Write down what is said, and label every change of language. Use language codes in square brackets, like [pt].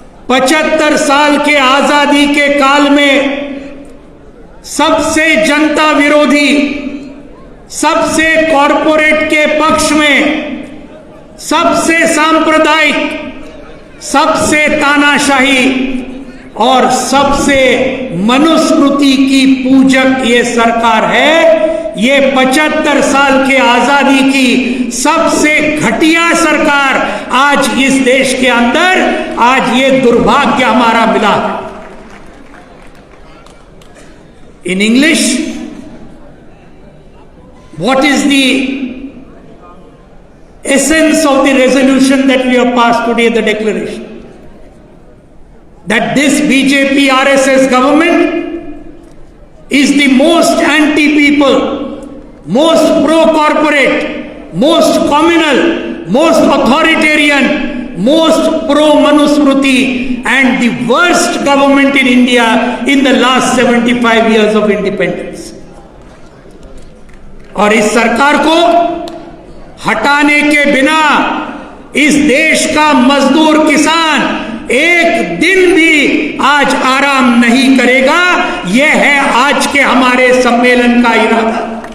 [hi] 75 साल के आजादी के काल में सबसे जनता विरोधी, सबसे कॉरपोरेट के पक्ष में, सबसे सांप्रदायिक, सबसे तानाशाही और सबसे मनुस्मृति की पूजक ये सरकार है। ये 75 साल के आजादी की सबसे घटिया सरकार आज इस देश के अंदर, आज ये दुर्भाग्य हमारा मिला है। [en] In English, what is the essence of the resolution that we have passed today, the declaration that this BJP RSS government is the most anti-people, most pro-corporate, most communal, most authoritarian, most pro-Manusmriti and the worst government in India in the last 75 years of independence. [hi] और इस सरकार को हटाने के बिना इस देश का मजदूर किसान एक दिन भी आज आराम नहीं करेगा। यह है आज के हमारे सम्मेलन का इरादा।